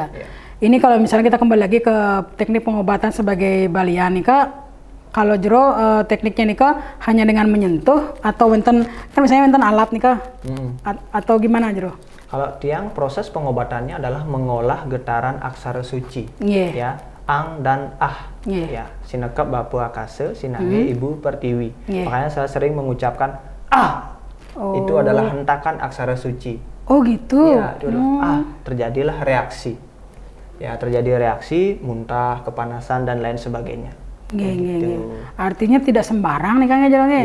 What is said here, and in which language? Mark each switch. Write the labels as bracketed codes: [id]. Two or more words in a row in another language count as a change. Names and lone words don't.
[id] Ini kalau misalnya kita kembali lagi ke teknik pengobatan sebagai Balian nih Kak. Kalau jero tekniknya nih Kak hanya dengan menyentuh atau wonten kan misalnya wonten alat nih Kak. Atau gimana jero? Kalau tiang, proses pengobatannya adalah mengolah getaran aksara suci. Nggih. Ya, ang dan ah. Nggih. [ban] Ya, sinekep bapu akase, sinange ibu pertiwi. [id] Nggih. Makanya saya sering mengucapkan ah. Itu adalah hentakan aksara suci. Oh gitu. Ya, itu adalah terjadilah reaksi. Ya, terjadi reaksi, muntah, kepanasan dan lain sebagainya. Nggih. Artinya tidak sembarang nih Kang ya jalannya.